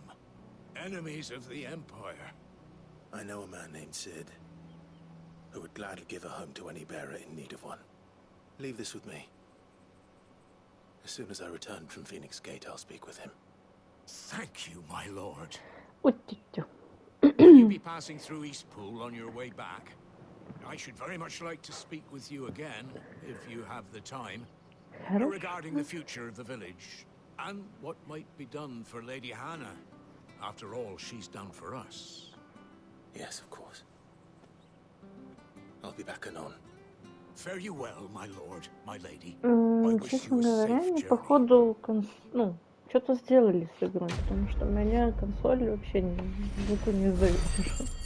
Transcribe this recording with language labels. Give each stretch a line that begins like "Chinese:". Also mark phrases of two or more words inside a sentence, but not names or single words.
English: Enemies of the Empire. I know a man named Sid, who would gladly give a home to any bearer in need of one. Leave this with me. As soon as I return from Phoenix Gate, I'll speak with him. Thank you, my lord. Уть-тю-тю. Will you be passing through Eastpool on your way back? I should very much like to speak with you again, if you have the time, regarding the future of the village, and what might be done for Lady Hannah. After all, she's done for us. Yes, of course. I'll be back anon. Fare you well, my lord, my lady. I wish
Russian: Честно
English: you a
Russian: говоря,
English: safe
Russian: они
English: journey.
Russian: походу что-то сделали с игрой, потому что меня консоль вообще звуку не издает ничего.